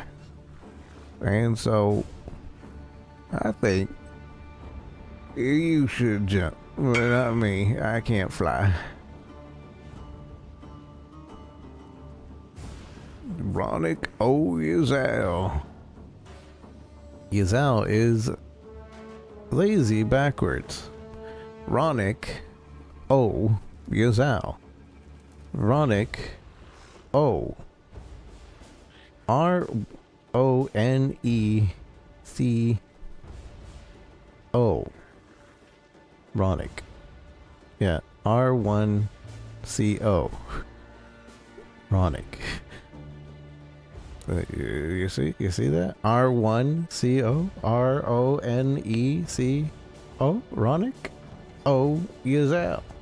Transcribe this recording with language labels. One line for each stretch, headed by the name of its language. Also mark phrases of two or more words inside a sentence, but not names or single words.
English: And so I think you should jump. Well, not me. I can't fly. Ronick O. Yazal. Yazal is lazy backwards. Ronick O. Yazal. Ronick O. R-O-N-E-C O. Ronic. Yeah, R1CO. Ronic. You see that? R1CO? RONECO? Ronic? Oh, Yazelle.